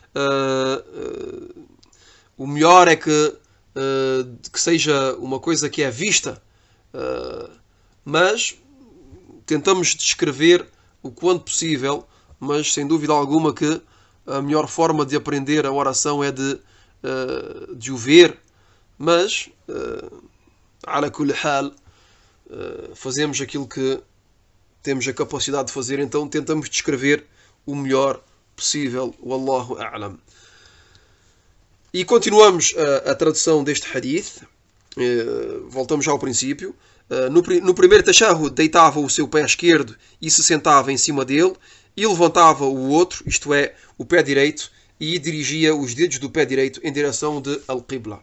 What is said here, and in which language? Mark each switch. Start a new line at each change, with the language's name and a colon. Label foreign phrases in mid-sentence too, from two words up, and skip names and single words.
Portuguese: O melhor é que seja uma coisa que é vista, mas tentamos descrever o quanto possível, mas sem dúvida alguma que a melhor forma de aprender a oração é de o ver, mas
Arabic: على كل حال,
Portuguese: fazemos aquilo que temos a capacidade de fazer, então tentamos descrever o melhor possível.
Arabic: والله أعلم.
Portuguese: E continuamos a tradução deste hadith. Voltamos já ao princípio. No primeiro tashahhud deitava o seu pé esquerdo e se sentava em cima dele e levantava o outro, isto é, o pé direito, e dirigia os dedos do pé direito em direção de Al-Qibla.